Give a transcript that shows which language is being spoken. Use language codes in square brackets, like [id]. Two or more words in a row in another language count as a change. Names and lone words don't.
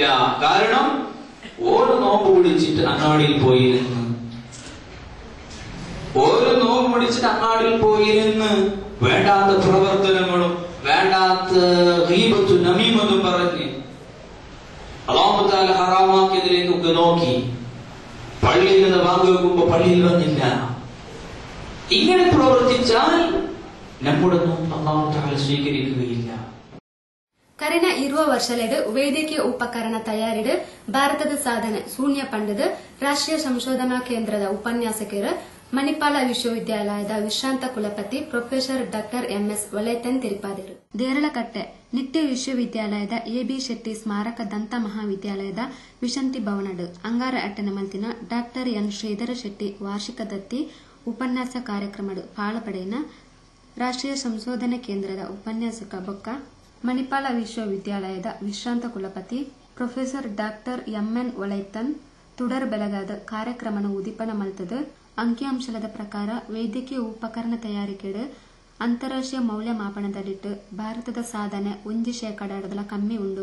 [ml] കാരണം ഓരോ നോമ്പ് പിടിച്ചിട്ട് അങ്ങാടിയിൽ പോയിരുന്ന് വേണ്ടാത്ത പ്രവർത്തനങ്ങളും വേണ്ടാത്ത ഗീബത്തും നമീമത്തും പറഞ്ഞ് അല്ലാഹു തആല ഹറാമാക്കിയതിലേക്ക് നോക്കി പള്ളിയിൽ നിന്ന് വാങ്ങുമ്പോ പള്ളിയിൽ വന്നില്ല. ഇങ്ങനെ പ്രവർത്തിച്ചാൽ നമ്മുടെ നോമ്പ് അല്ലാഹു തആല സ്വീകരിക്കുകയില്ല. [tcy] ಕರೆನ ಇರುವ ವರ್ಷಲೆಡು ವೈದ್ಯಕೀಯ ಉಪಕರಣ ತಯಾರಿಡು ಭಾರತದ ಸಾಧನೆ ಶೂನ್ಯ ಪಂಡದು ರಾಷ್ಟ್ರೀಯ ಸಂಶೋಧನಾ ಕೇಂದ್ರದ ಉಪನ್ಯಾಸಕರು ಮಣಿಪಾಲ ವಿಶ್ವವಿದ್ಯಾಲಯದ ವಿಶ್ರಾಂತ ಕುಲಪತಿ ಪ್ರೊಫೆಸರ್ ಡಾಕ್ಟರ್ ಎಂಎಸ್ ವಲೈತನ್ ತಿರುಪಾದಿರು. ದೇರಳಕಟ್ಟೆ ನಿಟ್ಟಿ ವಿಶ್ವವಿದ್ಯಾಲಯದ ಎಬಿ ಶೆಟ್ಟಿ ಸ್ಮಾರಕ ದಂತ ಮಹಾವಿದ್ಯಾಲಯದ ವಿಶಂತಿ ಭವನಡು ಅಂಗಾರ ಅಟ್ಟನ ಮಲ್ತಿನ ಡಾಕ್ಟರ್ ಎನ್ ಶ್ರೀಧರ ಶೆಟ್ಟಿ ವಾರ್ಷಿಕ ದತ್ತಿ ಉಪನ್ಯಾಸ ಕಾರ್ಯಕ್ರಮಡು ಪಾಳಪಡೆಯಿನ ರಾಷ್ಟ್ರೀಯ ಸಂಶೋಧನಾ ಕೇಂದ್ರದ ಉಪನ್ಯಾಸಕ ಬೊಕ್ಕ ಮಣಿಪಾಲ ವಿಶ್ವವಿದ್ಯಾಲಯದ ವಿಶ್ರಾಂತ ಕುಲಪತಿ ಪ್ರೊಫೆಸರ್ ಡಾಕ್ಟರ್ ಎಂಎನ್ ವಲೈತನ್ ತುಡರ್ ಬೆಳಗಾದ ಕಾರ್ಯಕ್ರಮನ ಉದಿಪನ ಮಲ್ತದು ಅಂಕಿಅಂಶದ ಪ್ರಕಾರ ವೈದ್ಯಕೀಯ ಉಪಕರಣ ತಯಾರಿಕೆಡು ಅಂತಾರಾಷ್ಟ್ರೀಯ ಮೌಲ್ಯಮಾಪನದಲ್ಲಿಟ್ಟು ಭಾರತದ ಸಾಧನೆ 1% ಕಮ್ಮಿ ಉಂಡು.